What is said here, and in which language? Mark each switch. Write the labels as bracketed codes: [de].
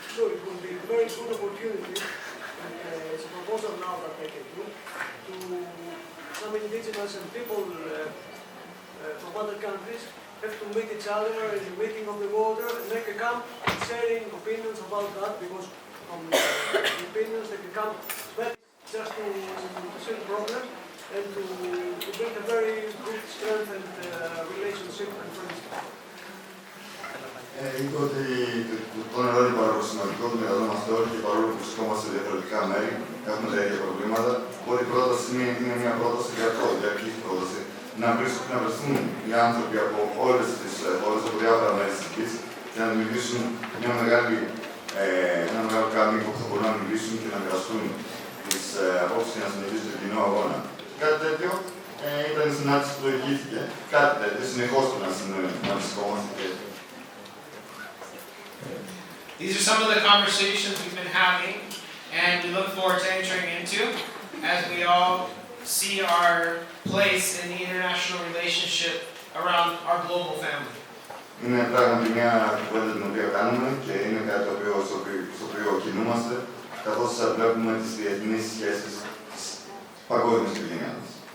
[en] So it will be a very good opportunity, and it's a proposal now that I can do, to some indigenous and people from other countries have to meet each other in the meeting of the water and make a camp sharing opinions about that, because from the opinions they can come back just to see the problem and to build a very good strength and relationship and friendship. [el] Είπε ότι το νερό είναι πάρα σημαντικό, το μοιραζόμαστε όλοι και παρόλο που βρισκόμαστε σε διαφορετικά μέρη, έχουμε τα ίδια προβλήματα. Οπότε η πρόταση είναι μια πρόταση διαρκή πρόταση. Να βρεθούν οι άνθρωποι από όλες τις χώρες, από διάφορα μέρη της γης και να δημιουργήσουν ένα μεγάλο καμίκο που θα μπορούν να μιλήσουν και να μοιραστούν τις απόψεις και να συνεχίσουν τον κοινό αγώνα. Κάτι τέτοιο ήταν η συνάντηση που προηγήθηκε. Κάτι τέτοιο συνεχώς να βρισκόμαστε. [en] These are some of the conversations we've been having, and we look forward to entering into as we all see our place in the international relationship around our global family. [el] Είναι πράγματι μια κουβέντα την οποία κάνουμε και είναι κάτι στο οποίο κινούμαστε, καθώς βλέπουμε τις διεθνείς σχέσεις της παγκόσμιας οικογένειας μας.